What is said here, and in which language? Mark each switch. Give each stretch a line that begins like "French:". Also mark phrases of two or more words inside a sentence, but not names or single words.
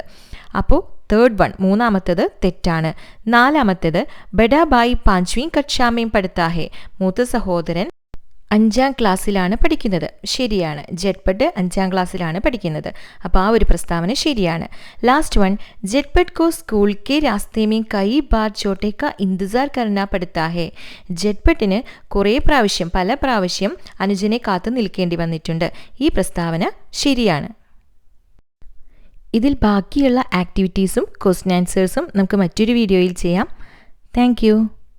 Malayalam: അപ്പോൾ
English: third one,
Malayalam: മൂന്നാമത്തേത് തെറ്റാണ്. നാലാമത്തേത്
Hindi: बड़ा भाई पांचवीं कक्षा में पढ़ता है,
Malayalam: മൂത്ത സഹോദരൻ 5ാം ക്ലാസ്സിലാണ് പഠിക്കുന്നത്. ശരിയാണ്. ജറ്റ്പട്ട് 5ാം ക്ലാസ്സിലാണ് പഠിക്കുന്നത്. അപ്പോൾ ആ ഒരു പ്രസ്താവന ശരിയാണ്.
English: last one,
Hindi: ജറ്റ്പട്ട് को स्कूल के रास्ते में कई बार छोटे का इंतज़ार करना पड़ता है.
Malayalam: ജറ്റ്പട്ടിന് പല പ്രാവശ്യം അനുജനെ കാത്തു നിൽക്കേണ്ടി വന്നിട്ടുണ്ട്. ഈ പ്രസ്താവന ശരിയാണ്. ഇതിൽ ബാക്കിയുള്ള ആക്ടിവിറ്റീസും
English: question answers
Malayalam: നമുക്ക് മറ്റൊരു വീഡിയോയിൽ ചെയ്യാം.
English: താങ്ക്